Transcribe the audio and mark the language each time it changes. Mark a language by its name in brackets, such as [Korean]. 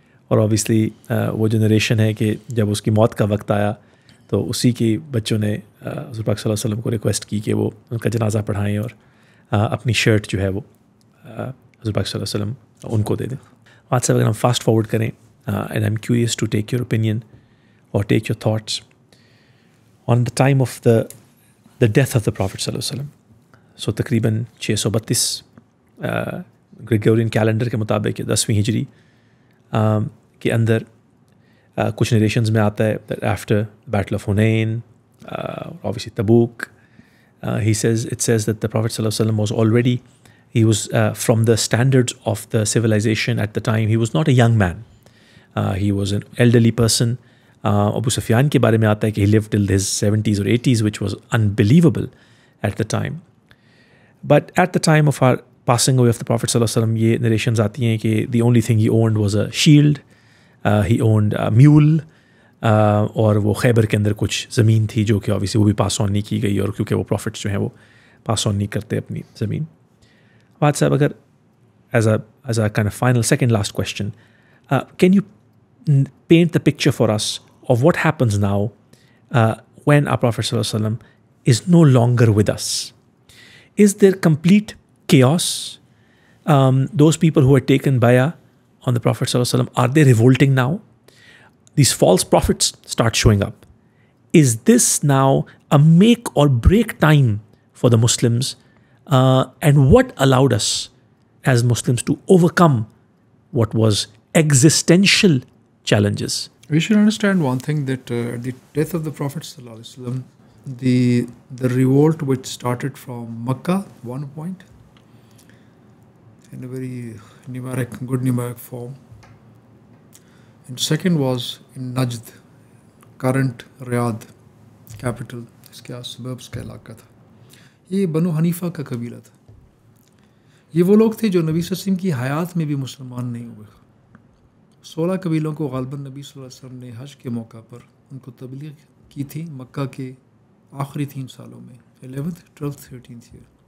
[Urdu] اور اوبیسلی وہ جنریشن ہے کہ جب اس کی موت کا وقت آیا تو اسی کے بچوں نے حضور پاک صلی اللہ علیہ وسلم کو ریکویسٹ کی کہ وہ ان کا جنازہ پڑھائیں اور اپنی شرٹ جو ہے وہ حضور پاک صلی اللہ علیہ وسلم ان کو دے دیں. آج سے اگر ہم [English] Fast forward کریں and I am curious to take your opinion اور take your thoughts on the time of the death of the prophet صلی اللہ علیہ وسلم. [Urdu] سو تقریباً 632 گریگورین کیلنڈر کے مطابق 10ویں ہجری کے اندر کچھ نریشنز میں آتا ہے [English] After battle of Hunain obviously Tabuk, it says that the Prophet ﷺ was already, he was from the standards of the civilization at the time, he was not a young man, he was an elderly person. Abu Sufyan [Urdu] کے بارے میں آتا ہے کہ [English] he lived till his 70s or 80s, which was unbelievable at the time. But at the time of our passing away of the Prophet [Urdu] ﷺ, یہ narrations آتی ہیں کہ [English] the only thing he owned was a shield, he owned a mule, [Urdu] اور وہ خیبر کے اندر کچھ زمین تھی جو کہ obviously وہ بھی پاس آن نہیں کی گئی، اور کیونکہ وہ پروفٹس جو ہیں وہ پاس آن نہیں کرتے اپنی زمین. [English] بات صاحب اگر as a kind of final second last question, can you paint the picture for us of what happens now when our Prophet ﷺ is no longer with us? Is there complete chaos? Those people who had taken bay'ah on the Prophet ﷺ, are they revolting now? These false prophets start showing up. Is this now a make or break time for the Muslims? And what allowed us as Muslims to overcome what was existential challenges? We should understand one thing, that at the death of the Prophet ﷺ, the revolt which started from Makkah, one point, in a very good numeric form. And second was in Najd, current Riyadh, capital, [Urdu] اس کے suburbs کا علاقہ تھا. یہ بنو حنیفہ کا قبیلہ تھا. یہ وہ لوگ تھے جو نبی صلی اللہ علیہ وسلم کی حیات میں بھی مسلمان نہیں ہوئے. 16 قبیلوں کو غالباً نبی صلی اللہ علیہ وسلم نے حج کے موقع پر ان کو تبلیغ کی تھی مکہ کے آخری 3 سالوں میں، 11th 12th 13th ایئر.